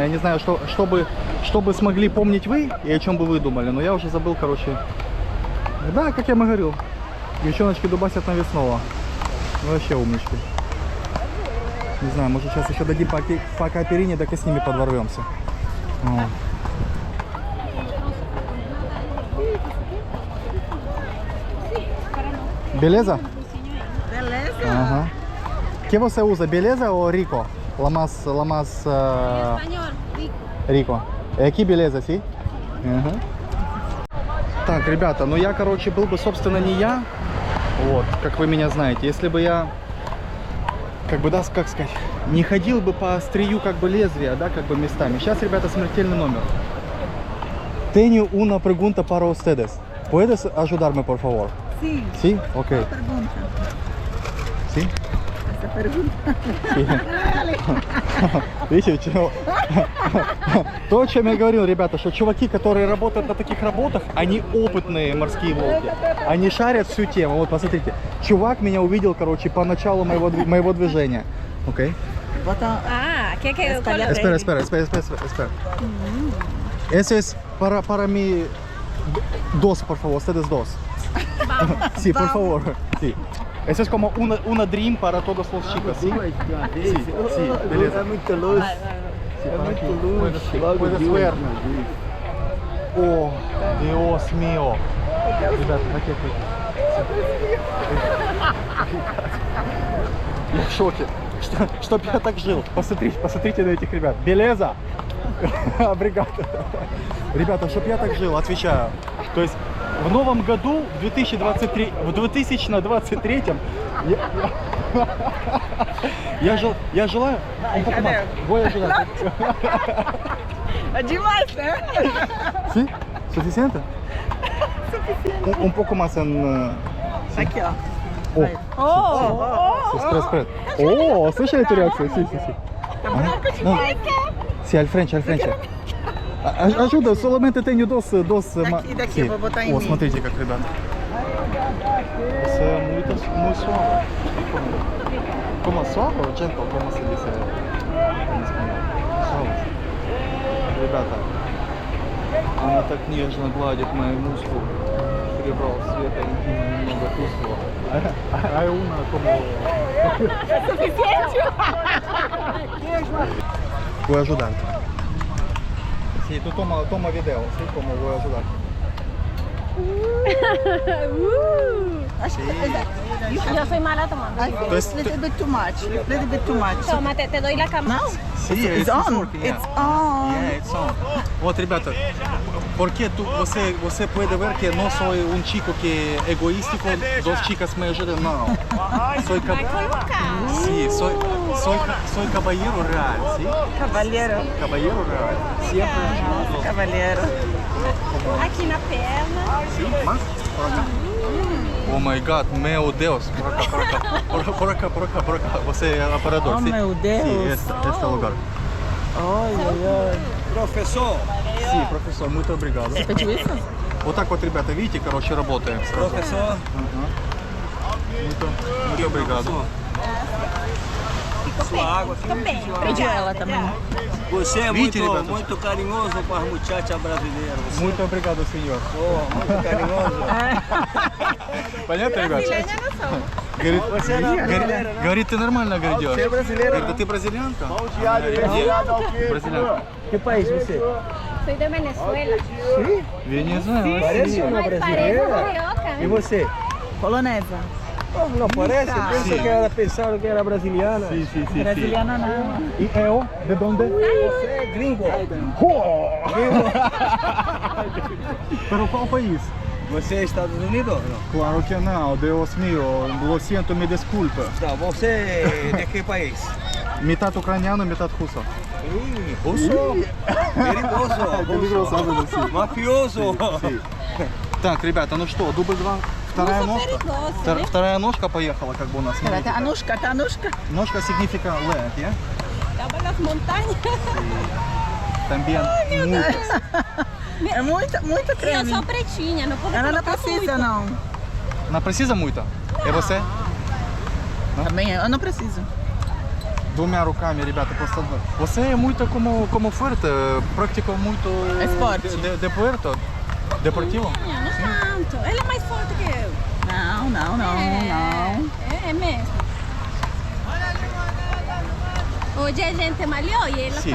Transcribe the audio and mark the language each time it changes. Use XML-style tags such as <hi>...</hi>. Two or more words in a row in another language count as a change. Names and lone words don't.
<ru>Я не знаю, что бы смогли помнить вы и о чем бы вы думали. Но я уже забыл, короче. Да, как я вам говорил. Девчоночки дубасят навесного. Вообще умнички. Не знаю, может сейчас еще дадим по кааперине, так и с ними подворвемся.</ru> <pt>Beleza? Beleza.</pt> <ru>Ага.</ru> <pt>Que você usa, beleza ou rico?</pt> <es>La más Español, rico. rico.</es> <pt>Aqui beleza,</pt> <es>sí?</es> <ru>Ага. Так, ребята, ну я, короче, был бы, собственно, не я, вот, как вы меня знаете, если бы я, как бы, да, как сказать, не ходил бы по острию, как бы, лезвия, да, как бы, местами. Сейчас, ребята, смертельный номер.</ru> <es>Tenho una pregunta para ustedes. ¿Puedes ayudarme, por favor? Sí. ¿Sí? Ok. Pregunta. ¿Sí? Esa pregunta. Sí.</es> <ru>Видите, то, о чем я говорил, ребята, что чуваки, которые работают на таких работах, они опытные морские волки. Они шарят всю тему. Вот, посмотрите. Чувак меня увидел, короче, по началу моего движения. Окей.</ru> <es>Ah, ¿qué color? Espera. Eso es para mi dos, por favor. Ustedes dos. Vamos. Sí, por favor. Sí. Eso es como una dream para todos los chicos, ¿sí? Sí,</es> <pt>beleza. É muito luz.</pt> <es>Sí,</es> <pt>É</pt> <es>para aquí.</es> <pt>muito luz.</pt> <es>Puedes ver. Oh, Dios mío.</es> <ru>Ребята, aquí. Я в шоке. Чтоб я так жил. Посмотрите на этих ребят. Белеза! Бригада. Ребята, чтоб я так жил, отвечаю. То есть в новом году, в 2023 я желаю...</ru> <es>Voy a ajudar.</es> <pt>É demais, né?</pt> <es>Sí? Suficiente? Un poco más en...</es> <pt>Aqui, ó.</pt> <ru>О, спред. О, слышали эту реакцию?</ru> <es>Sí, sí, sí. Sí, al frente, al frente. Ajuda, solamente tenho dos...</es> <pt>Daqui, vou botar em</pt> <ru>О,</ru> <pt>mim.</pt> <ru>смотрите, как, ребята.</ru> <pt>Isso é muito suave. Como suave ou gentle? Como se diz em espanhol? Suave.</pt> <ru>Ребята, она так нежно гладит мои мускулы. Прибрал света и немного тускло.</ru> <es>А una como... Voy a ajudar. Sí, tú toma video, sí, como voy a ayudar. Yo soy mala tomando. Pues,</es> <en>Little bit too much. Little bit too much.</en> <es>Toma, te doy la cámara. No? Sí,</es> <en>It's on. working, yeah. It's on. Yeah, it's on.</en> <ru>Вот, ребята,</ru> <es>porque você puede ver que no soy un chico que egoístico, dos chicas me ayudan, no. Soy</es> <pt>Vai colocar.</pt> <es>sí, soy caballero real, ¿sí?</es> <pt>Cavalheiro.</pt> <es>Caballero real. Siempre ayudo.</es> <pt>Cavalheiro. Aqui na perna.</pt> <es>¿Sí? ¿Más? ¿Por acá?</es> <en>Oh my God,</en> <pt>meu Deus. Por acá. Você é operador, Oh, sim? meu Deus. Sim, este lugar.</pt> <ru>Ой-ой-ой. Профессор,</ru> <pt>Sim, professor, muito obrigado. Pediu isso?</pt> <ru>Вот так вот, ребята, видите, короче, работаем сразу. профессор,</ru> <pt>Muito obrigado. sua água, Tô bem. Pediu ela também. você é Vinte, muito, Roberto. muito carinhoso com as muchachas brasileiras. Você Muito obrigado, senhor. muito carinhoso.</pt> <ru>Понятно, ребят?</ru> <pt>Brasileira não sou.</pt> <ru>Говорит,</ru> <pt>Você é brasileira, né?</pt> <ru>говорит, ты нормально говоришь.</ru> <pt>Você é brasileira,</pt> <ru>Говорит, ты бразильянка? Бразильянка.</ru> <pt>Que país você?</pt> <es>Soy de Venezuela. Venezuela.</es> <pt>Parece uma Mas parece brasileira. carioca, E né? você? Polonesa. Não parece? Sim. Pensa que ela pensaram que era brasiliana. Sim, sim, sim. Brasiliana não. E eu? De onde? Você é gringo. Pero qual país? Você é Estados Unidos? Não. Claro que não, Deus meu,</pt> <es>lo siento,</es> <pt>me desculpa. Não, você é de que país? Metade ucraniano, metade russo. Russo. Perigoso. Mafioso.</pt> <ru>Так, ребята, ну что, дубль 2, вторая</ru> <pt>Russo</pt> <ru>ножка.</ru> <pt>perigoso, né?</pt> <ru>Вторая ножка поехала, как бы у нас. Смотрите. Anushka.</ru> <en>Ножка significa leg, yeah?</en> <pt>Tava nas montanhas. También muitas. É muito E eu creme. sou pretinha, não vou Ela não colocar precisa, muito. não. Não precisa muito? É você? Também eu não preciso.</pt> <ru>Двумя руками, ребята, просто...</ru> <pt>Você é muito como forte, prática muito... Esporte. De puerto? Deportivo? Não tanto. Ele é mais forte que eu. Não. É mesmo. Hoje a gente malhou e ele</pt>